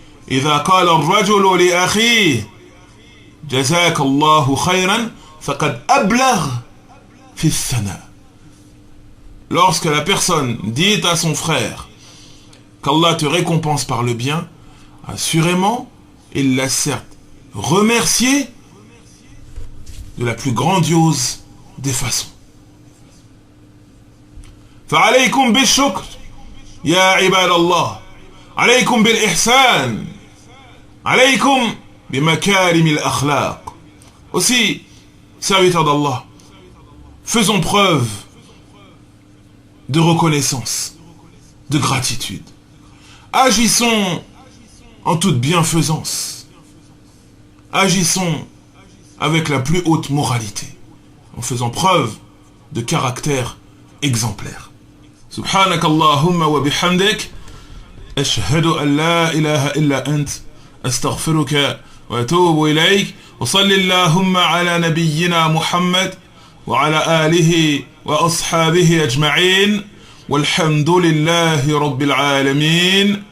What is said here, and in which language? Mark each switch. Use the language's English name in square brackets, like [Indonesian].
[Arabic] إذا قال الرجل لأخيه جزاك الله خيرا فقد أبلغ في الثناء. [French] Lorsque la personne dit à son frère qu'Allah te récompense par le bien, assurément, il l'a certes remercié de la plus grandiose des façons. [Arabic] فعليكم بالشكر يا عباد الله، عليكم بالإحسان، عليكم بمكارم الأخلاق. [French] Aussi, serviteurs d'Allah, faisons preuve de reconnaissance, de gratitude. Agissons en toute bienfaisance. Agissons avec la plus haute moralité, en faisant preuve de caractère exemplaire. [Arabic] سبحانك اللهم وبحمدك أشهد أن لا إله إلا أنت أستغفرك وأتوب إليك وصل اللهم على نبينا محمد وعلى آله وأصحابه أجمعين والحمد لله رب العالمين.